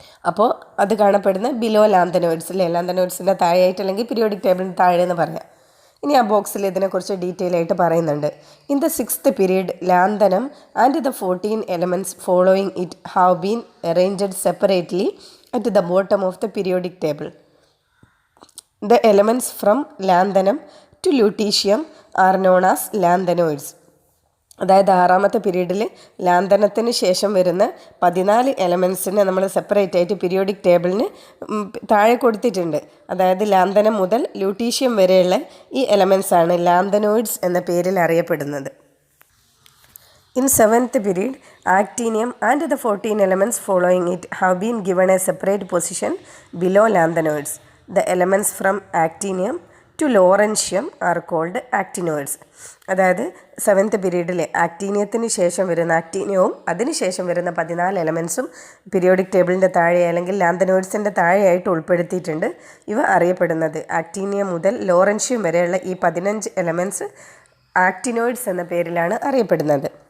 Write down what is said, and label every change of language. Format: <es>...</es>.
<ml>അപ്പോൾ അത് കാണപ്പെടുന്നത് ബിലോ ലാന്തനോയിഡ്സ് അല്ലേ, ലാന്തനോയിഡ്സിൻ്റെ താഴെയായിട്ട് അല്ലെങ്കിൽ പീരിയോഡിക് ടേബിളിൻ്റെ താഴെ എന്ന് പറയാം. ഇനി ആ ബോക്സിൽ ഇതിനെക്കുറിച്ച് ഡീറ്റെയിൽ ആയിട്ട് പറയുന്നുണ്ട്.</ml> <en>In the 6th period lanthanum and the 14 elements following it have been arranged separately at the bottom of the periodic table. The elements from lanthanum to lutetium are known as lanthanoids.</en> <ml>അതായത് 6th പീരീഡിൽ ലാന്തനത്തിന് ശേഷം വരുന്ന 14 എലമെൻസിനെ നമ്മൾ separate ആയിട്ട് periodic ടേബിളിന് താഴെ കൊടുത്തിട്ടുണ്ട്. അതായത് ലാന്തനം മുതൽ ലൂട്ടീഷ്യം വരെയുള്ള ഈ എലമെൻസാണ് ലാന്തനോയിഡ്സ് എന്ന പേരിൽ അറിയപ്പെടുന്നത്.</ml> <en>In 7th period, actinium and the 14 elements following it have been given a separate position below lanthanoids. The elements from actinium to lawrencium are called actinoids.</en> <ml>അതായത് 7th പീരീഡിൽ ആക്ടീനിയത്തിന് ശേഷം വരുന്ന ആക്ടീനിയവും അതിനുശേഷം വരുന്ന 14 എലമെൻസും പീരിയോഡിക് ടേബിളിൻ്റെ താഴെ അല്ലെങ്കിൽ ലാന്തനോയിഡ്സിൻ്റെ താഴെയായിട്ട് ഉൾപ്പെടുത്തിയിട്ടുണ്ട്. ഇവ അറിയപ്പെടുന്നത് ആക്ടീനിയം മുതൽ ലോറൻഷ്യം വരെയുള്ള ഈ 15 എലമെൻസ് ആക്ടിനോയിഡ്സ് എന്ന പേരിലാണ് അറിയപ്പെടുന്നത്.</ml>